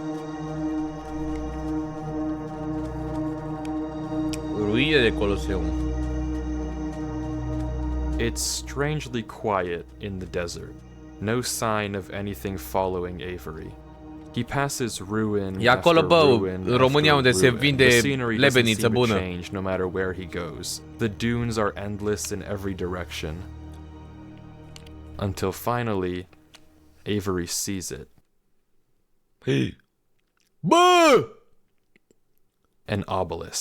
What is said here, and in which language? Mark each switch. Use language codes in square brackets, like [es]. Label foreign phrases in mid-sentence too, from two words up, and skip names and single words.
[ro] Ruine de Coloseum. [en] It's strangely quiet in the desert. No sign of anything following Avery. He passes ruin [ro] E acolo, [en] after [ro] bă, [en] ruin [ro] în România [en] after [ro] unde se [en] ruin. [ro] vinde [en] The scenery doesn't [ro] lebeniță [en] seem to [ro] bună. [en] change no matter where he goes. The dunes are endless in every direction. Until finally, Avery sees it. [ro] Hei. Bă! [en] An obelisk.